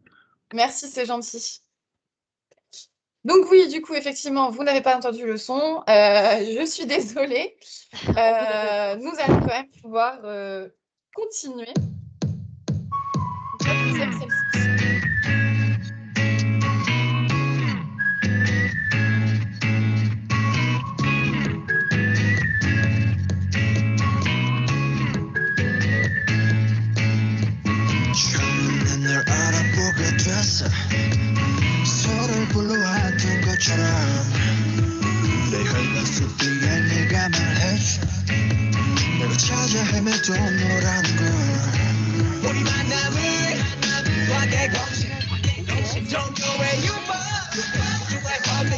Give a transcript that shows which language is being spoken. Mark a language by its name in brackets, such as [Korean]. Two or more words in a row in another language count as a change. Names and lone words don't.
[French] Merci, c'est gentil. Donc oui, du coup, effectivement, vous n'avez pas entendu le son. Je suis désolée. Nous allons quand même pouvoir continuer. Donc, la deuxième, celle-ci. [Korean] 처음엔 널 알아보게 됐어 서로를 불러왔던 것처럼 내 혈관 속 뒤에 네가 말해줘 내가 찾아 헤매도 너라는 걸 우리 만남을 과대 공식 [English] Don't know where you are